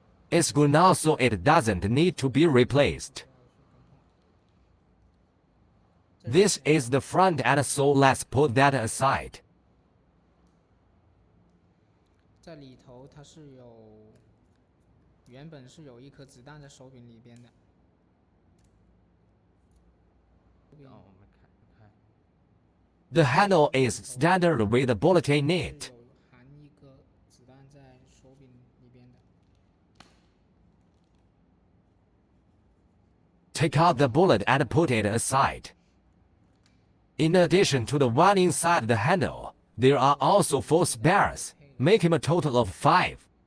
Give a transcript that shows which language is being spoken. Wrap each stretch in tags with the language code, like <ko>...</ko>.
<en>It's good now, so it doesn't need to be replaced. This is the front end, so let's put that aside.</en> <zh>在里头它是有原本是有一颗子弹在手柄里边的。</zh> <en>The handle is standard with a bullet in it.</en> <zh>含一颗子弹在手柄里边的。</zh> <en>Take out the bullet and put it aside. In addition to the one inside the handle, there are also 4 spares, making a total of 5.</en>